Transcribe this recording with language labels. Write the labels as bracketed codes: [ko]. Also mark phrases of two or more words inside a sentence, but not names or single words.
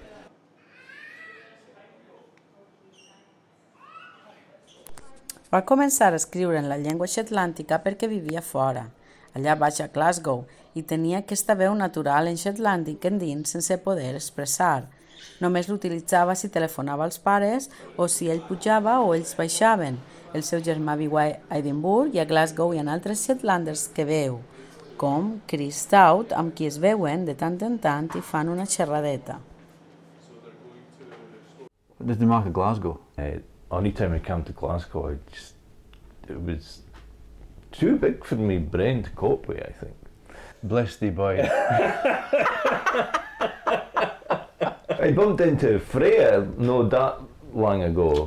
[ca] Va començar a escriure en la llengua shetlàntica perquè vivia fora, allà baix a Glasgow, i tenia aquesta veu natural en shetlàndic endins sense poder expressar. Només l'utilitzava si telefonava als pares o si ell pujava o ells baixaven. El seu germà viu a Edimburg i a Glasgow hi ha altres shetlanders que veu, com Chris Stout, amb qui es veuen de tant en tant i fan una xerradeta. [en] What does the mark of Glasgow? Anytime I came to Glasgow, it was too big for me brain to cope with, I think. Bless thee, boy. I bumped into Freya not that long ago.